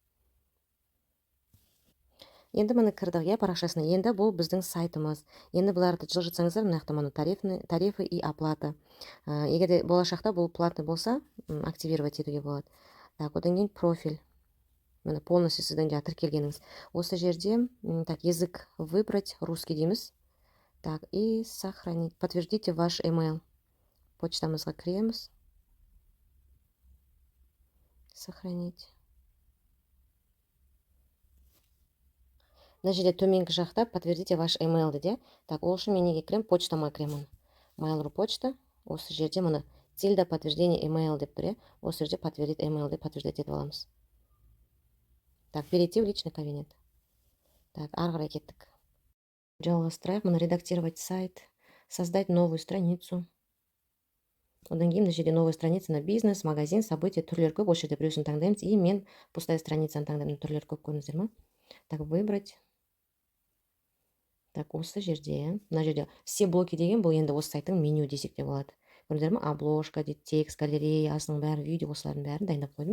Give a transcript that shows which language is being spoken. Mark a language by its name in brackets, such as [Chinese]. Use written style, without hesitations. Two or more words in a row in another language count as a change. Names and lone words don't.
[Kazakh] Енді міне кірдік, парақшасына. Енді бұл біздің сайтымыз. Енді бұларды жылжытсаңыздар, мына жақта [Russian] тарифы и оплата. [Kazakh] Егер де болашақта бұл платный болса, активировать етуге болады. Так, одан кейін профиль. Міне полностью сіздің тіркелгеніңіз. Осы жерде так, [Russian] язык выбрать, русский [Kazakh] дейміз. [Russian] Так, и сохранить. Подтвердите ваш email. [Kazakh] Почтамызға кіреміз. Сохранить. Мына жерде төменгі жақта [Russian] подтвердите ваш email [Kazakh] де. Так, ол үшін мен неге кірем? Почтама кіремін. Mail.ru почта. Осы жерде міне Tilda [Russian] подтверждение email [Kazakh] деп тұр. Осы жерде [Russian] подтвердить email [Kazakh] деп подтверждать етіп аламыз. [Russian] Так, перейти в личный кабинет. Так, [Kazakh] ары қарай кеттік. Жалғастырайық. [Russian] Мына редактировать сайт. Создать новую страницу. [Kazakh] Одан кейін мына жерде [Russian] новая страница на бизнес, магазин, события, [Kazakh] түрлер көп. Осы жерде біреусін таңдаймыз. И мен [Russian] пустая страницаны [Kazakh] таңдаймын. Түрлер көп көрдіңіздер ма? [Russian] Так, выбрать. [Kazakh] Так, осы жерде, мына жерде [Russian] все блоки [Kazakh] деген бұл енді осы сайттың меню десек те болады. Көрдіңіздер ма? Обложка дейді, текст, галерея, асының бәрі, видео, осылардың бәрін дайындап қойдым.